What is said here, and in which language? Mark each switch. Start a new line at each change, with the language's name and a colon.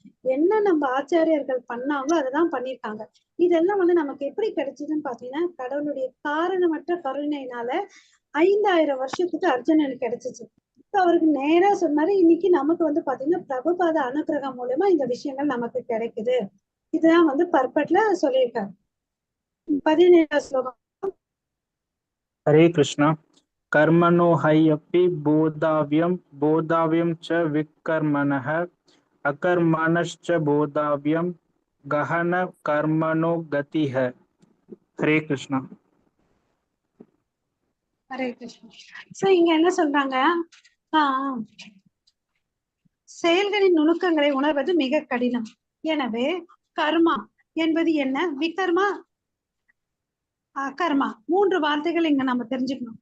Tamil: என்ன நம்ம ஆச்சாரியர்கள் பண்ணாங்களோ அததான் பண்ணிருக்காங்க. இதெல்லாம் வந்து நமக்கு எப்படி கிடைச்சதுன்னு பாத்தீங்கன்னா, கடவுளுடைய காரணமற்ற கருணையினால 5000 வருஷத்துக்கு அர்ஜுனனுக்கு கிடைச்சிச்சு. அவருக்கு நேரா சொன்னாரு. இன்னைக்கு நமக்கு வந்து பாத்தீங்கன்னா, பிரபுபாத அனுகிரகம் மூலமா இந்த விஷயங்கள் நமக்கு கிடைக்குது. இதுதான் வந்து பர்பட்ல சொல்லியிருக்காரு. 17 ஸ்லோகம்.
Sanskrit: हरे कृष्णा। कर्मणो ह्यपि बोधाव्यं च विकर्मणः अकर्मणश्च बोधाव्यं गहन कर्मणो गतिः। हरे कृष्णा।
Tamil: ஹரே கிருஷ்ணா. சோ இங்க என்ன சொல்றாங்க, செயல்களின் நுணுக்கங்களை உணர்வது மிக கடினம். எனவே கர்மா என்பது என்ன, விகர்மா, அகர்மா, 3 வார்த்தைகள் இங்க நம்ம தெரிஞ்சுக்கணும்.